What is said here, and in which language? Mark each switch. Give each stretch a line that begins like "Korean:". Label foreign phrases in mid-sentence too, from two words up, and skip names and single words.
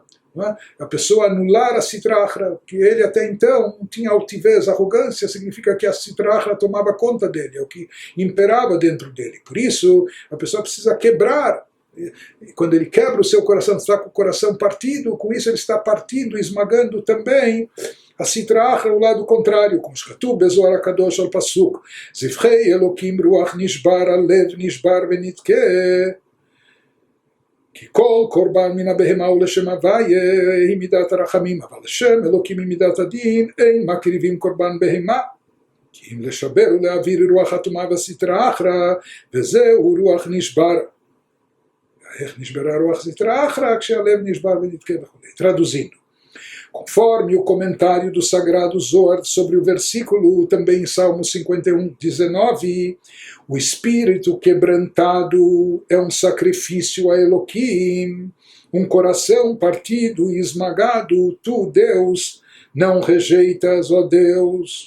Portuguese: A pessoa anular a Sitra Achra, que ele até então não tinha altivez, arrogância, significa que a Sitra Achra tomava conta dele, é o que imperava dentro dele. Por isso, a pessoa precisa quebrar. E quando ele quebra o seu coração, está com o coração partido, com isso ele está partindo, esmagando também a Sitra Achra, o lado contrário, como escrito
Hebrew: בזוהר הקדוש על פסוק, זבחי אלוקים רוח נשבר, לב נשבר ונדכה, כי כל קורבן מן הבהמה הוא לשם הוויה היא מידת הרחמים, אבל לשם אלוקים היא מידת הדין, אין מקריבים קורבן בהמה. כי אם לשבר ולהעביר רוח הטומאה והסטרא אחרא, וזהו רוח נשבר. איך נשברה רוח סטרא אחרא? כשהלב נשבר ונתקה וכו'. Traduzindo.
Portuguese: Conforme o comentário do Sagrado Zohar sobre o versículo, também em Salmo 51, 19, o espírito quebrantado é um sacrifício a Elohim, um coração partido e esmagado, tu, Deus, não rejeitas, ó Deus.